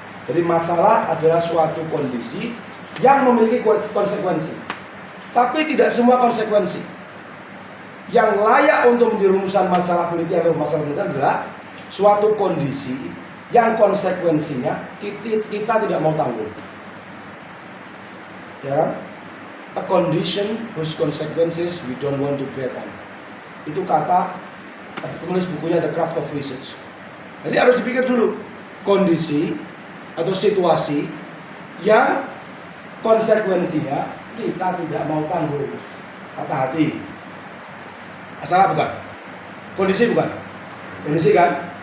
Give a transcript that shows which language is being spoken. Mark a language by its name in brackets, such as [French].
[Indonesian] Jadi masalah adalah suatu kondisi yang memiliki konsekuensi. Tapi tidak semua konsekuensi. Yang layak untuk menjadi rumusan masalah politik atau masalah politik adalah suatu kondisi yang konsekuensinya kita tidak mau tanggung. [English] Ya, a condition whose consequences we don't want to bear on. [Indonesian] Itu kata penulis bukunya The Craft of Research. Jadi harus dipikir dulu kondisi atau situasi yang konsekuensinya kita tidak mau tanggung. Kata hati. Salah bukan? Kondisi bukan? Kondisi kan?